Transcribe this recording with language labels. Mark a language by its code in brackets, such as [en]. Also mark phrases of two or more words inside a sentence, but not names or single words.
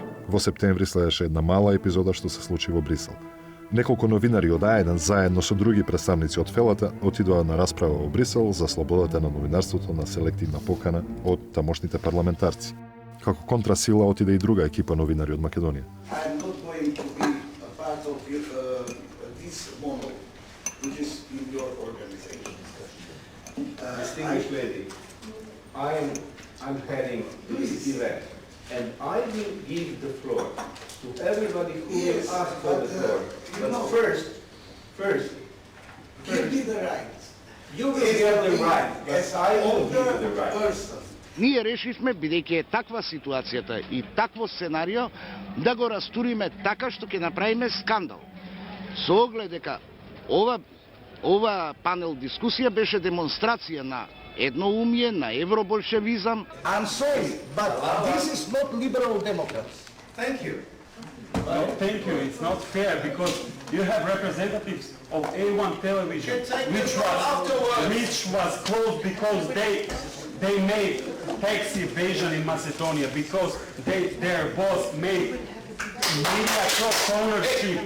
[mk] Во септември следеше една мала епизода што се случи во Брисел. Неколку новинари од А1 заедно со други представници од Фелата отидоа на расправа во Брисел за слободата на новинарството на селективна покана од тамошните парламентарци. Како контрасила отиде и друга екипа новинари од Македонија. [en] I'm heading this event, and I will give the floor to everybody who will ask for the floor. But first, give me the right. You will get the right, but I will give you the right. [mk] Ние решивме, бидејќи е таква ситуацијата и такво сценарио, да го растуриме така што ќе направиме скандал. Со оглед дека ова панел дискусија беше демонстрација на едноумие, на евроболшевизам. [en] I'm sorry, but this is not liberal Democrats. Thank you. No, thank you. It's not fair because you have representatives of A1 television, which was closed because they made tax evasion in Macedonia because their boss made media cross-ownership.